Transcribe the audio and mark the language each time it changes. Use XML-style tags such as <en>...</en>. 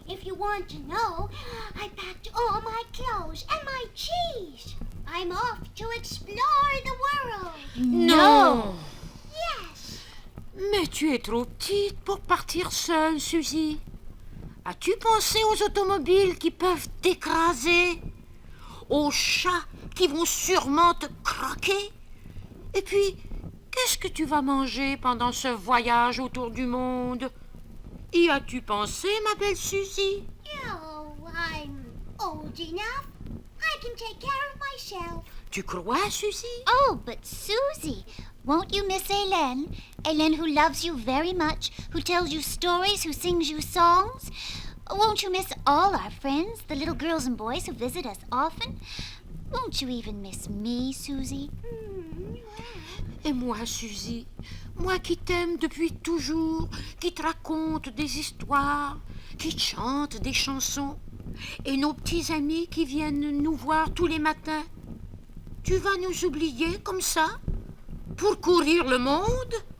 <en>If you want to know, I packed all my clothes and my cheese. I'm off to explore the world.</en> <fr>Non!</fr> <en>Yes.</en> <fr>Mais tu es trop petite pour partir seule, Suzy. As-tu pensé aux automobiles qui peuvent t'écraser? Aux chats qui vont sûrement te croquer? Et puis, qu'est-ce que tu vas manger pendant ce voyage autour du monde? Y as-tu pensé, ma belle Suzy?</fr> <en>Oh, I'm old enough. I can take care of myself.</en> <fr>Tu crois, Suzy?</fr> <en>Oh, but Susie, won't you miss Hélène? Hélène who loves you very much, who tells you stories, who sings you songs? Won't you miss all our friends, the little girls and boys who visit us often? Won't you even miss me, Susie?</en> <fr>Et moi, Suzy, moi qui t'aime depuis toujours, qui te raconte des histoires, qui te chante des chansons, et nos petits amis qui viennent nous voir tous les matins, tu vas nous oublier comme ça, pour courir le monde?</fr>